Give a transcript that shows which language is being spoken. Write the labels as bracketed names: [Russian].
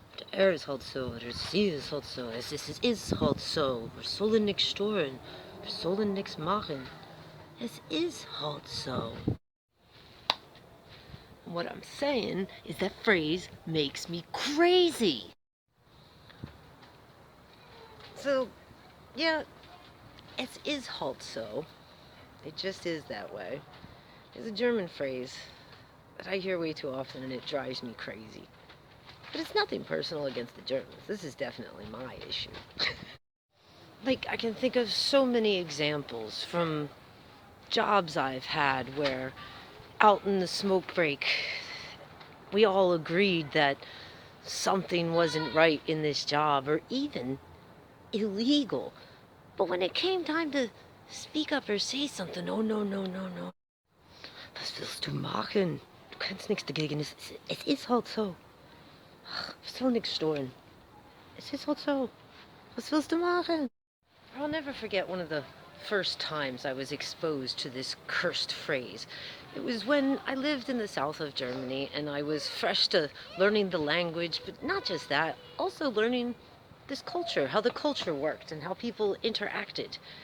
[German] Er ist halt so, oder sie ist halt so, es ist halt so, wir sollen nichts stören, wir sollen nichts machen, es ist halt so. [English] What I'm saying is that phrase makes me crazy. [German] So, yeah, es ist halt so. [English] It just is that way. It's a German phrase that I hear way too often and it drives me crazy. But it's nothing personal against the Germans. This is definitely my issue. I can think of so many examples from jobs I've had where out in the smoke break, we all agreed that something wasn't right in this job or even illegal. But when it came time to speak up or say something, oh, no. [German] Was willst du machen? Du kannst nichts dagegen. Es ist halt so. Wir sollen nichts stören. Es ist halt so. Was willst du machen? [English] I'll never forget one of the first times I was exposed to this cursed phrase. It was when I lived in the south of Germany and I was fresh to learning the language, but not just that, also learning this culture, how the culture worked and how people interacted.